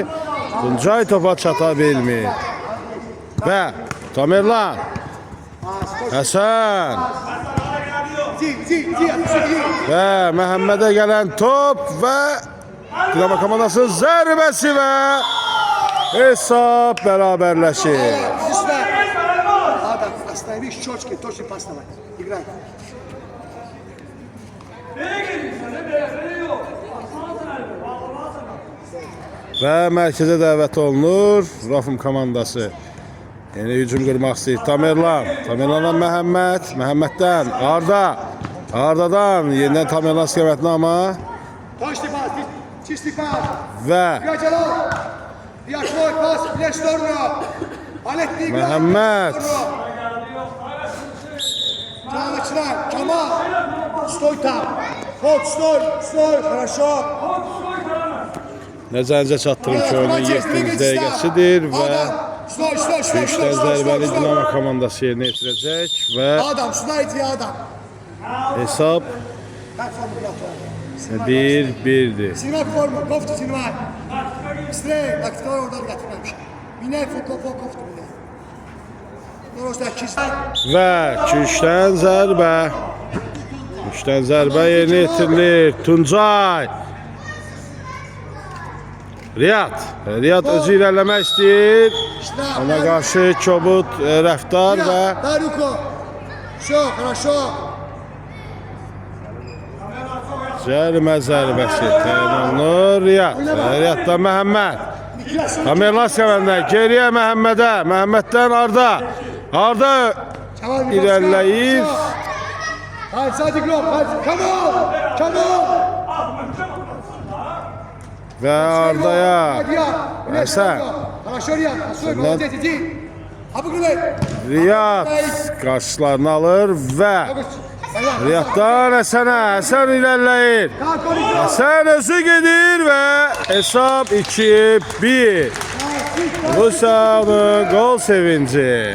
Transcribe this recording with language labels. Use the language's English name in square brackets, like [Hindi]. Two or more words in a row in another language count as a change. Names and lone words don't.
[Azerbaijani] Tuncay topa çata bilmir. Və Tamerlan Həsən və Məhəmmədə gələn top və Dinamo komandasının zərbəsi və hesab bərabərləşir. [Russian] Остановись, щечки, точно поставить. Играй. [Azerbaijani] Və mərkəzə dəvət olunur Rafım komandası. Yeni hücum qurmaq istəyir. Tamerlandan Məhəmməd, Məhəmməddən Arda. Ardadan yenidən Tamerlan istiqamətinə, amma [Russian] Точный пас, чистый пас. [Azerbaijani] və [Russian] Яшной пас, в левую сторону. Алек, не играй. [Azerbaijani] Məhəmməd [Russian] Начинай, Камал. Стой там. Вот, стой, хорошо. [Azerbaijani] nəzərinizə çatdırım ki, oyunun 7-ci dəqiqəsidir və [Russian] Стой. [Azerbaijani] Üçdən zərbəli Dinamo komandası yerinə yetirəcək və Adam, [Russian] сюда иди, Адам. [Azerbaijani] hesab [Russian] Как форму готов? [Azerbaijani] 1-1'dir. [Russian] Снимай форму, кофту снимай. Быстрее, так второй удар готовимся. Меняй кофту, меняй. Просто чистай. [Azerbaijani] Və 2-3-dən zərbə. 3-dən zərbə yerinə yetirilir. Tuncay. Riyad özü irəliləmək istəyir. Ona qarşı kobud rəftar və [Russian] Дай руку. Все, хорошо. [Azerbaijani] cərimə zərbəsi təyin olunur. Riyaddan Məhəmməd. Tamerlan istiqamətində geriyə Məhəmmədə. Məhəmməddən Arda. Arda irəliləyir. Haydi, sadi Glob, haydi. Kamol. Və Ardaya Həsən. [Russian] Хорошо, Рiyad. Стой, молодец, иди. Обыгрывай. [Azerbaijani] Riyad qarşılarını alır və Riyaddan Həsənə. Həsən irəliləyir. Həsən özü gedir və hesab 2-1. Rusiyanın gol sevinci.